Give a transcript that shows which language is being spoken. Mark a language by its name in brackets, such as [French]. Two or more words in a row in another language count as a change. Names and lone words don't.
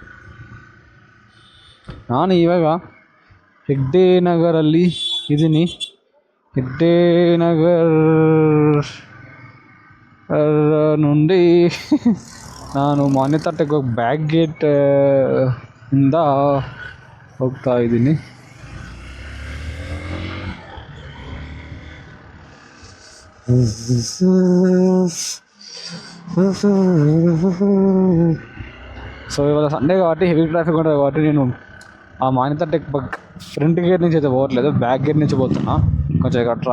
[Kannada] ನಾನು ಇವಾಗ ಹೆಗ್ಡೆ ನಗರಲ್ಲಿ ಇದ್ದೀನಿ. ಹೆಗ್ಡೆ ನಗರ್ నుండి ನಾನು ಮಾನ್ಯತಾ ಟೆಕ್ [English] back gate [Kannada] ಇಂದ ಹೋಗ್ತಾ ಇದ್ದೀನಿ. [Telugu] సో ఇవాళ సండే కాబట్టి [English] heavy traffic [Telugu] ఉంటుంది కాబట్టి నేను ఆ మాన్యతా టెక్ [English] front gate [Telugu] నుంచి అయితే పోవట్లేదు, [English] back gate [Telugu] నుంచి పోతున్నా.